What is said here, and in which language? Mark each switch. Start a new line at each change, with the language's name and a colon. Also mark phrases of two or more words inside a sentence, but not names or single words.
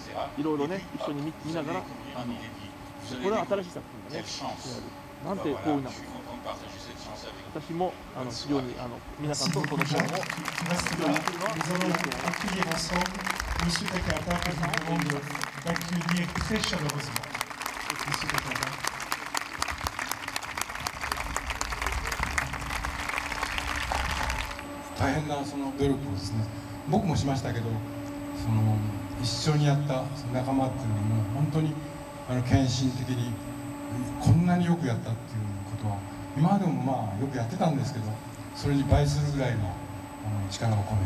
French: Et puis, hop, vous allez découvrir un inédit. Vous allez découvrir quelle chance. Ben voilà, je suis content de partager cette chance avec vous. Merci beaucoup, Jean. Restez là. Nous allons accueillir ensemble M. Takahata, que je vous demande d'accueillir très chaleureusement. M. Takahata.
Japanese: 大変なその努力をですね、僕もしましたけど、その一緒にやった仲間っていうのはもう本当に献身的にこんなによくやったっていうことは今までもまあよくやってたんですけど、それに倍するぐらいの力を込めて、